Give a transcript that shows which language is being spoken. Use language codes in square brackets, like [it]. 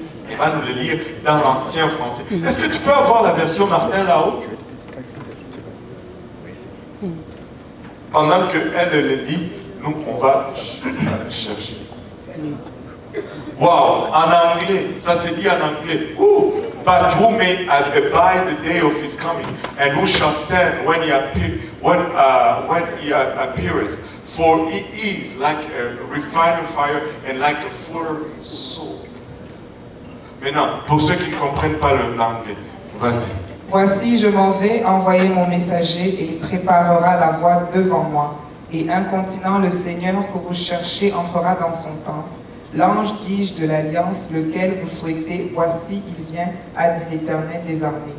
[fr] Il va nous le lire dans l'ancien français. Est-ce que tu peux avoir la version Martin là-haut? Pendant qu'elle le lit, nous, on va chercher. Wow, en anglais, ça se dit en anglais. [en] Ooh, but who may abide the day of his coming, and who shall stand when he appeareth? For he is like a refiner's fire and like a fuller's soul. [fr] Maintenant, pour ceux qui ne comprennent pas l'anglais, vas-y. Voici, je m'en vais envoyer mon messager et il préparera la voie devant moi. Et incontinent, le Seigneur que vous cherchez entrera dans son temple. L'ange, dis-je, de l'alliance, lequel vous souhaitez, voici, il vient, a dit l'Éternel des armées.